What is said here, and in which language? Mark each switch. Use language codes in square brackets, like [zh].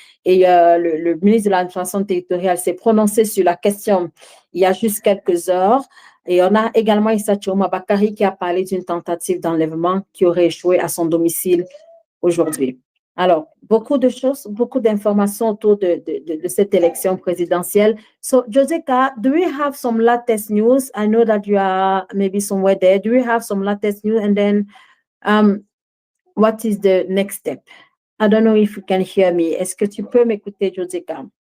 [fr] Et le ministre de l'administration territoriale s'est prononcé sur la question il y a juste quelques heures. Et on a également Issa Chiroma Bakari qui a parlé d'une tentative d'enlèvement qui aurait échoué à son domicile aujourd'hui. Alors, beaucoup de choses, beaucoup d'informations autour de cette élection présidentielle. [en] So, Joseka, do we have some latest news? I know that you are maybe somewhere there. Do we have some latest news? And then, what is the next step? I don't know if you can hear me. [fr] Est-ce que tu peux m'écouter, Joseka?